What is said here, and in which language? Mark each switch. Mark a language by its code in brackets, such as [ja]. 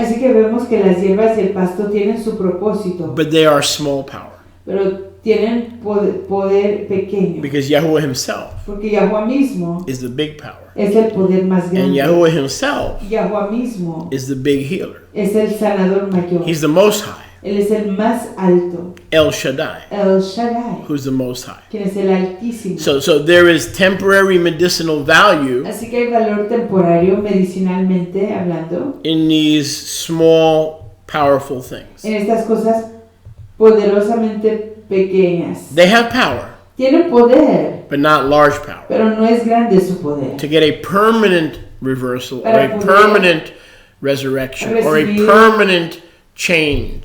[es] Así que vemos que las hierbas y el pasto tienen su propósito, [en] but they are small power [es] pero tienen poder pequeño. [en] because Yahuwah himself [es] Porque Yahuwah mismo [en] is the big power. [es] es el poder más [en] And [es] grande. [en] Yahuwah himself [es] Yahuwah mismo [en] is the big healer. [es] es el sanador mayor. [en] He's the Most High, [es] Él es el más alto, El Shaddai, El Shaddai, [en] who's the Most High. [es] quien es el altísimo. [en] So there is temporary medicinal value [es] Así que hay valor temporario medicinalmente hablando [en] in these small, powerful things. [es] en estas cosas poderosamente pequeñas. [en] They have power, [es] Tienen poder, [en] but not large power. [es] pero no es grande su poder. [en] To get a permanent reversal or [es] Para [en] a [es] poder [en] permanent resurrection or a [es] recibir [en] permanent change.